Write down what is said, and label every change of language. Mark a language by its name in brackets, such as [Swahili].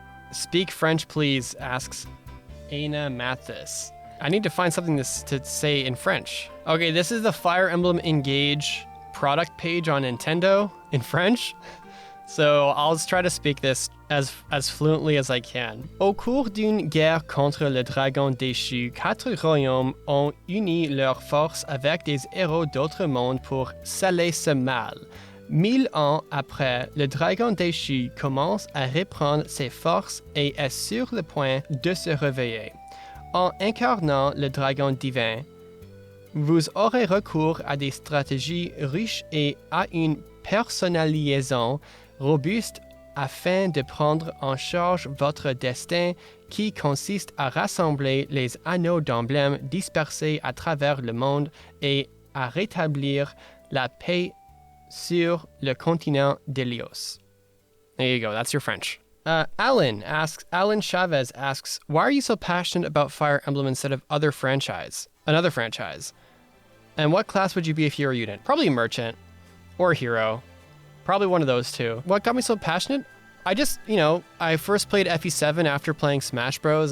[English] Speak French please, asks Aina Mathis. I need to find something to say in French. Okay, this is the Fire Emblem Engage product page on Nintendo in French. So I'll try to speak this as fluently as I can. [French] Au cours d'une guerre contre le dragon déchu, 4 royaumes ont uni leurs forces avec des héros d'autres mondes pour sceller ce mal. 1000 ans après, le dragon déchu commence à reprendre ses forces et est sur le point de se réveiller. En incarnant le dragon divin, vous aurez recours à des stratégies riches et à une personnalisation robuste afin de prendre en charge votre destin, qui consiste à rassembler les anneaux d'emblème dispersés à travers le monde et à rétablir la paix sur le continent d'Helios. [English] There you go, that's your French. Alan Chavez asks, why are you so passionate about Fire Emblem instead of another franchise? And what class would you be if you were a unit? Probably a merchant or a hero. Probably one of those two. What got me so passionate? I just, I first played FE7 after playing Smash Bros.